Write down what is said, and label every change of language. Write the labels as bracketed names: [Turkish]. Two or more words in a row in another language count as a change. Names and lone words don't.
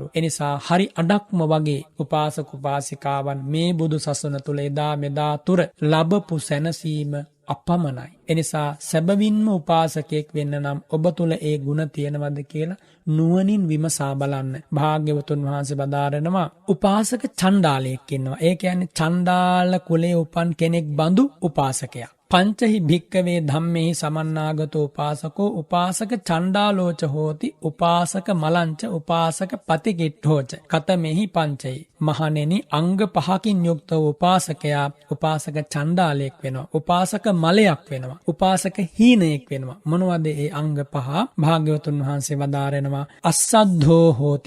[Sinhala] එනිසා හරි අඩක්ම වගේ උපාසක උපාසිකාවන් මේ බුදු සසුන තුල එදා මෙදා තුර ලැබපු සැනසීම අපමණයි. එනිසා සැබවින්ම උපාසකයෙක් වෙන්න නම් ඔබ තුල ඒ ගුණ තියෙනවද කියලා නුවණින් විමසා බලන්න. භාග්‍යවතුන් වහන්සේ බදාරනවා උපාසක චණ්ඩාලයෙක් ඉන්නවා. ඒ කියන්නේ චණ්ඩාල කුලයේ උපන් කෙනෙක් බඳු උපාසකයා. [Pali] පංචහි භික්කවේ ධම්මෙහි සමන්නාගතෝ උපාසකෝ උපාසක චණ්ඩාලෝච හෝති උපාසක මලංච උපාසක පතිකිට්ඨෝච කතමෙහි පංචහි. [Sinhala] මහණෙනි, අංග 5කින් යුක්ත උපාසකයා උපාසක චණ්ඩාලයෙක් වෙනවා, උපාසක මලයක් වෙනවා, උපාසක හීනයෙක් වෙනවා. මොනවද ඒ අංග 5? භාග්‍යවතුන් වහන්සේ වදාරනවා [Pali] අස්සද්ධෝ හෝති.